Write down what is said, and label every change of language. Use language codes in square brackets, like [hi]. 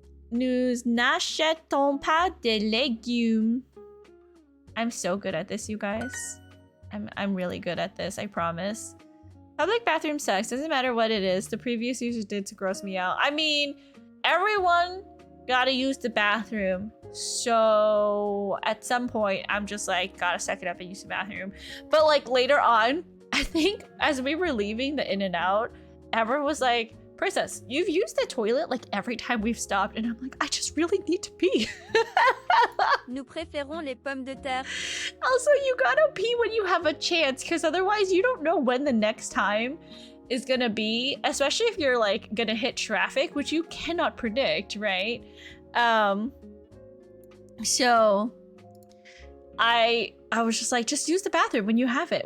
[fr] Nous n'achetons pas de légumes. [en] I'm so good at this, you guys. I'm really good at this, I promise. Public bathroom sucks. Doesn't matter what it is. The previous users did to gross me out. I mean, everyone gotta use the bathroom. So at some point, I'm just like, gotta suck it up and use the bathroom. But like later on, I think as we were leaving the In-N-Out, Ever was like, Princess, you've used the toilet like every time we've stopped. And I'm like, I just really need to pee. [fr] Nous préférons les pommes de terre. [en] Also, you gotta pee when you have a chance, because otherwise you don't know when the next time is gonna be, especially if you're like gonna hit traffic, which you cannot predict, right? So I was just like, just use the bathroom when you have it.